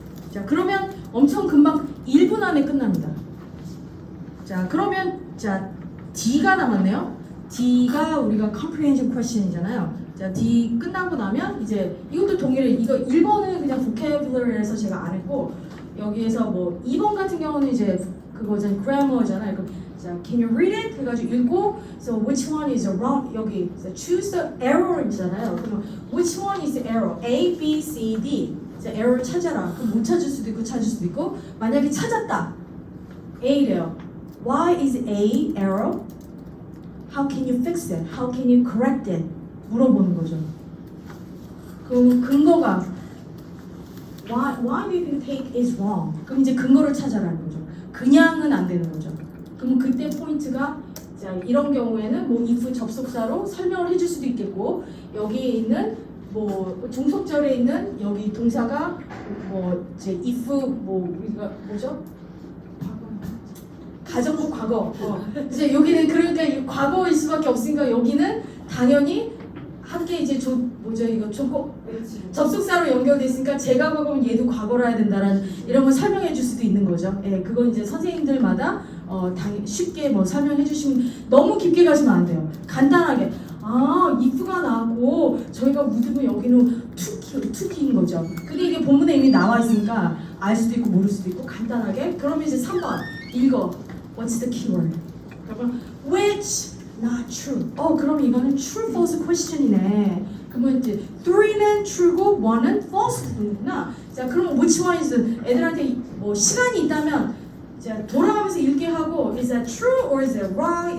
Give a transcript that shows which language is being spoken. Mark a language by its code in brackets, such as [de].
[ko] 자, 그러면 엄청 금방 1분 안에 끝납니다. 자, 그러면 자 D가 남았네요. D가 우리가 comprehension question이잖아요. 자, D 끝나고 나면 이제 이것도 동일해. 이거 1번은 그냥 vocabulary에서 제가 안 했고 여기에서 뭐 2번 같은 경우는 이제 그거잖아요. grammar잖아요. [en] 자, can you read it? [ko] 해가지고 읽고, [en] so which one is wrong? 여기 choose the error이잖아요. [ko] 그러면 [en] which one is the error? [ko] A, B, C, D. 자, error 찾아라. 그럼 못 찾을 수도 있고 찾을 수도 있고. 만약에 찾았다. A래요. [en] Why is A error? How can you fix it? How can you correct it? [ko] 물어보는 거죠. 그럼 근거가 [en] Why do you think take is wrong? [ko] 그럼 이제 근거를 찾아라는 거죠. 그냥은 안 되는 거죠. 그럼 그때 포인트가 자, 이런 경우에는 뭐 if 접속사로 설명을 해줄 수도 있겠고 여기에 있는 뭐 종속절에 있는 여기 동사가 뭐 이제 if 뭐 우리가 뭐죠? 가정부 과거. 이제 여기는 그러니까 이 과거일 수밖에 없으니까 여기는 당연히 함께 이제 뭐죠 이거 접속사로 연결돼 있으니까 제가 과거면 얘도 과거로 해야 된다라는 이런 걸 설명해 줄 수도 있는 거죠. 예, 그건 이제 선생님들마다 쉽게 뭐 설명해 주시면 너무 깊게 가시면 안 돼요. 간단하게 if가 나왔고 저희가 묻으면 여기는 투키인 거죠. 근데 이게 본문에 이미 나와 있으니까 알 수도 있고 모를 수도 있고 간단하게. 그러면 이제 3번 읽어. [en] What's the keyword? [ko] 그러면 [en] which not true. [ko] 그럼 이거는 true false question이네. 그러면 이제 3는 true고 1은 false구나. 자, 그럼 [en] which one is [ko] 애들한테 뭐 시간이 있다면 자, 돌아가면서 읽게 하고 [en] is that true or is that wrong?